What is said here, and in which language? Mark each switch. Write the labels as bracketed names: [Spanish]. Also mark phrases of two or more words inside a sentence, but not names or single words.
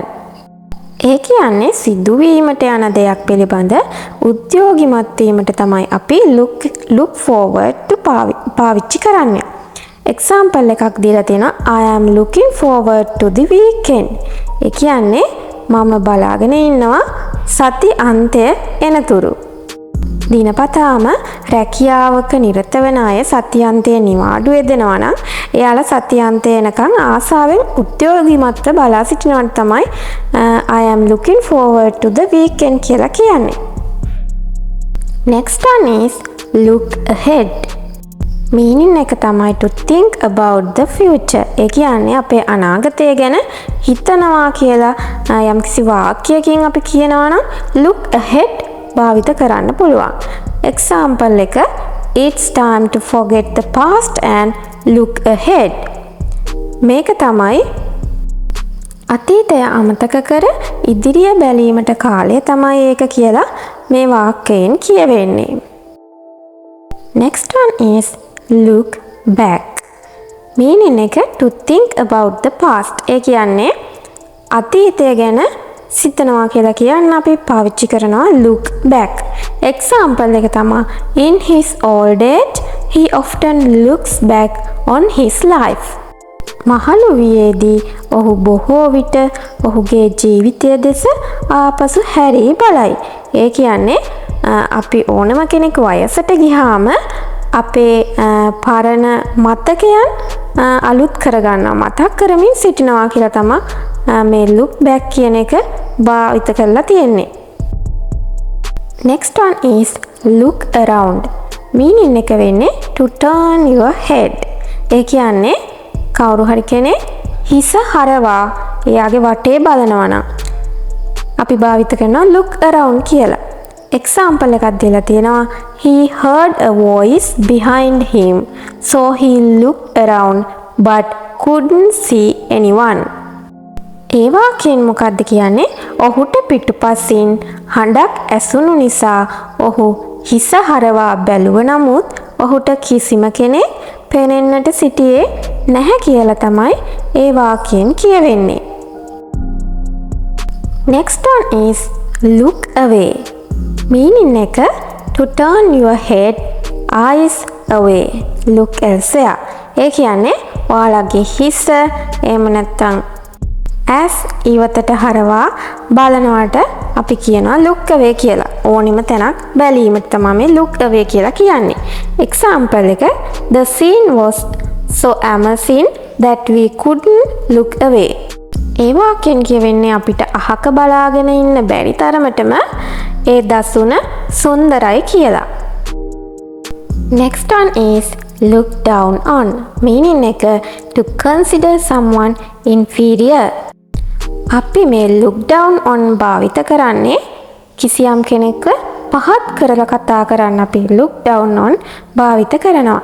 [Sinhala] ඒ කියන්නේ සිදුවීමට යන දෙයක් පිළිබඳ උද්‍යෝගිමත් වීමට තමයි අපි [English] look forward to [Sinhala] පාවිච්චි කරන්නේ. [English] example [Sinhala] එකක් දීලා තියෙනවා [English] I am looking forward to the weekend. [Sinhala] ඒ කියන්නේ මම බලාගෙන ඉන්නවා සති අන්තය එනතුරු. දිනපතාම රැකියාවක නිරත වෙන අය සති අන්තයේ නිවාඩු යෙදෙනවා නම් එයාලා සති අන්තය එනකන් ආසාවෙන් උද්‍යෝගිමත්ව බලා සිටිනවට තමයි [English] I am looking forward to the weekend [Sinhala] කියලා කියන්නේ. [English] Next one is look ahead. meaning [Sinhala] එක තමයි [English] to think about the future. [Sinhala] ඒ කියන්නේ අපේ අනාගතය ගැන හිතනවා කියලා යම්කිසි වාක්‍යයකින් අපි කියනවා නම් [English] look ahead [Sinhala] භාවිත කරන්න පුළුවන්. [English] example එක it's time to forget the past and look ahead. [Sinhala] මේක තමයි අතීතය අමතක කර ඉදිරිය බැලීමට කාලය තමයි ඒක කියලා මේ වාක්‍යයෙන් කියවෙන්නේ. [English] Next one is look back. meaning එක to think about the past. [Sinhala] ඒ කියන්නේ අතීතය ගැන සිතනවා කියලා කියන්න අපි පාවිච්චි කරනවා [English] look back. example [Sinhala] එක තමයි [English] in his old age he often looks back on his life. [Sinhala] මහලු වියේදී ඔහු බොහෝ විට ඔහුගේ ජීවිතය දෙස ආපසු හැරී බලයි. ඒ කියන්නේ අපි ඕනම කෙනෙක් වයසට ගියාම අපේ පරණ මතකයන් අලුත් කරගන්නවා, මතක් කරමින් සිටිනවා කියලා තමයි මේ [English] look back [Sinhala] කියන එක භාවිත කරලා තියෙන්නේ. [English] Next one is look around. meaning [Sinhala] එක වෙන්නේ [English] to turn your head. [Sinhala] ඒ කියන්නේ කවුරු හරි කෙනෙක් හිස හරවා එයාගේ වටේ බලනවා නම් අපි භාවිත කරනවා [English] look around [Sinhala] කියලා. [English] example [Sinhala] එකක් දීලා තියෙනවා [English] he heard a voice behind him so he looked around but couldn't see anyone. [Sinhala] ඒ වාක්‍යයෙන් මොකක්ද කියන්නේ? ඔහුට පිටුපසින් හඬක් ඇසුණු නිසා ඔහු හිස හරවා බැලුව නමුත් ඔහුට කිසිම කෙනෙක් පෙනෙන්නට සිටියේ නැහැ කියලා තමයි ඒ වාක්‍යයෙන් කියවෙන්නේ. [English] Next one is look away. meaning එක to turn your head, eyes away, look elsewhere. [Sinhala] ඒ කියන්නේ ඔයාලගේ හිස එහෙම නැත්නම් as ඉවතට හරවා බලනවට අපි කියනවා [English] look away [Sinhala] කියලා. ඕනිම තැනක් බැලීමට තමයි මේ [English] look away [Sinhala] කියලා කියන්නේ. [English] example එක the scene was so amazing that we couldn't look away. [Sinhala] ඒ වාක්‍යයෙන් කියවෙන්නේ අපිට අහක බලාගෙන ඉන්න බැරි තරමටම ඒ දසුන සුන්දරයි කියලා. [English] Next one is look down on. meaning එක to consider someone inferior. [Sinhala] අපි මේ [English] look down on [Sinhala] භාවිත කරන්නේ කිසියම් කෙනෙක්ව පහත් කරලා කතා කරන්න අපි [English] look down on [Sinhala] භාවිත කරනවා.